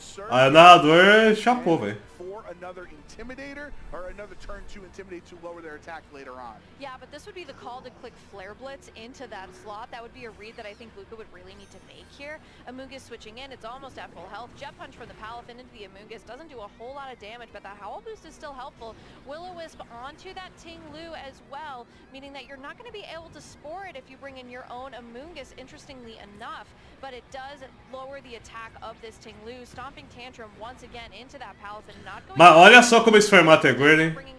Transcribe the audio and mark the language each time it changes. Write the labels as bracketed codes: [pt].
[pt] Ah, o narrador chapou, velho. [en] Another Intimidator or another turn to Intimidate to lower their attack later on. Yeah, but this would be the call to click Flare Blitz into that slot. That would be a read that I think Luca would really need to make here. Amoonguss switching in, it's almost at full health. Jet Punch from the Palafin into the Amoonguss doesn't do a whole lot of damage, but that Howl Boost is still helpful. Will-O-Wisp onto that Ting Lu as well, meaning that you're not going to be able to spore it if you bring in your own Amoonguss, interestingly enough, but it does lower the attack of this Ting Lu. Stomping Tantrum once again into that Palafin, not going... [pt] Mas olha só como esse formato é gordo, hein?